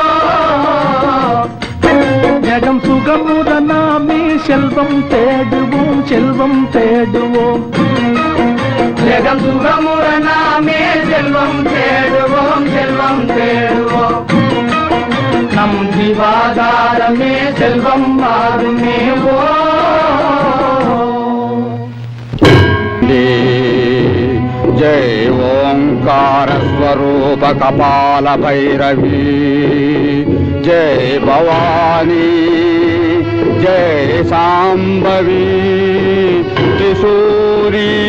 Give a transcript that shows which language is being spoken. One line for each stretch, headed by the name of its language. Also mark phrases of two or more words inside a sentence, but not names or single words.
Tamil: ஜெகம் சுகமுற நாமே செல்வம் தேடுவோம் செல்வம் தேடுவோம் ஜெகம் சுகமுற நாமே செல்வம் தேடுவோம் செல்வம் தேடுவோம் நம் ஜீவாதாரமே செல்வம் ஆகுமே ஓ
Sanskrit: जय ओंकार स्वरूप कपाल भैरवी जय भवानी जय सांबवी त्रिशूरी